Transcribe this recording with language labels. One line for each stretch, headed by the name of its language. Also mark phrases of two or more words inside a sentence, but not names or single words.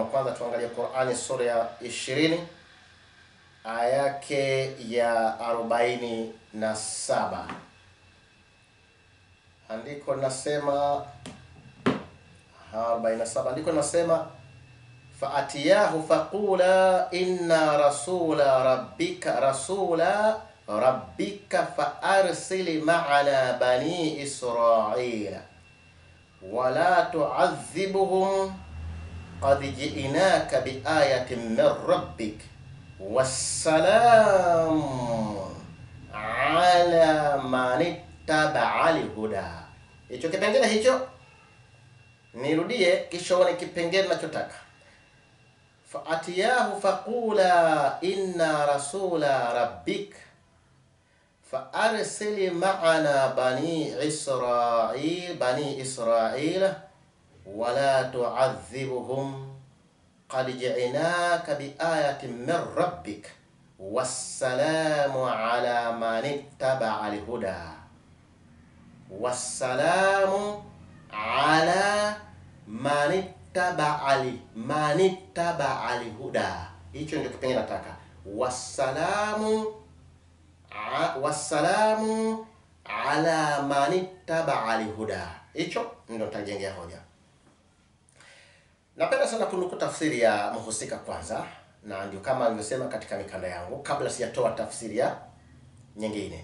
Swahili: Kwanza tuangalie Qur'ani sura ya 20 aya yake ya 47. Andiko linasema 47, andiko linasema
Arabic: فأتياه فقولا إنا رسولا ربك فأرسل معنا بني إسرائيل ولا تعذبهم قد جئناك بآية من ربك والسلام على من اتبع الهدى.
Swahili: Hicho kipengele hicho nirudie kisha uone kipengele ninachotaka.
Arabic: فأتياه فقولا إنا رسولا ربك فأرسل معنا بني إسرائيل ولا تعذبهم قد جئناك بآية من ربك والسلام على من اتبع الهدى والسلام على من اتبع الهدى wassalamu ala man ittaba'a al-huda.
Swahili: Hicho ndio kipengele nataka.
Arabic: والسلام على من اتبع الهدى.
Swahili: Hicho ndio nitajengea hoja. Napenda sana kunukuu tafsiri ya mhusika kwanza, na ndio kama nilivyosema katika mikanda yangu kabla sijatoa tafsiri ya nyingine.